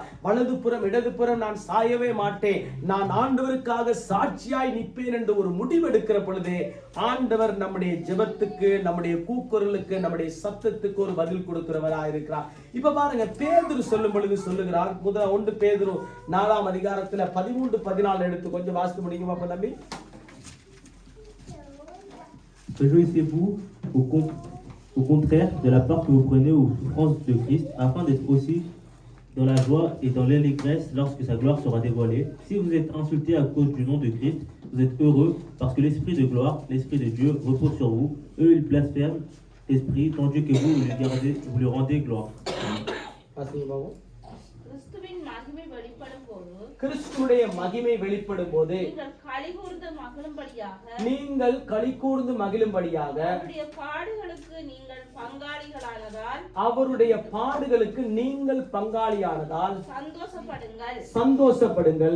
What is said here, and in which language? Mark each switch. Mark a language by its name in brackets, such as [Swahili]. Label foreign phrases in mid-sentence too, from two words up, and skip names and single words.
[Tamil] வலதுபுறம் இடதுபுறம் நான் சாயவே மாட்டேன். நான் ஆண்டவருக்காக சாட்சியாய் நிற்பேன் என்று ஒரு முடிவெடுக்கிற பொழுது ஆண்டவர் நம்முடைய ஜெபத்துக்கு, நம்முடைய கூக்குரலுக்கு, நம்முடைய சத்தத்துக்கு ஒரு பதில் கொடுக்கிறவராயிருக்கிறார். இப்ப பாருங்க, பேதுரு சொல்லும் பொழுது சொல்லுகிறார். 1 பேதுரு 4ஆம் அதிகாரத்துல 13-14 எடுத்து கொஞ்சம் வாசித்து முடியுமா தம்பி? [French] Réjouissez-vous au contraire de la part que vous prenez aux souffrances de Christ, afin d'être aussi dans la joie et dans l'allégresse lorsque sa gloire sera dévoilée. Si vous êtes insultés à cause du nom de Christ, vous êtes heureux parce que l'Esprit de gloire, l'Esprit de Dieu repose sur vous. Eux, ils blasphèment l'Esprit, tandis que vous lui rendez gloire. [Tamil] கிறிஸ்துவுடைய மகிமை வெளிப்படும் போது நீங்கள் களிகூர்ந்து மகிழும்படியாக அவருடைய பாடுகளுக்கு நீங்கள் பங்காளியானதால் சந்தோஷப்படுங்கள்.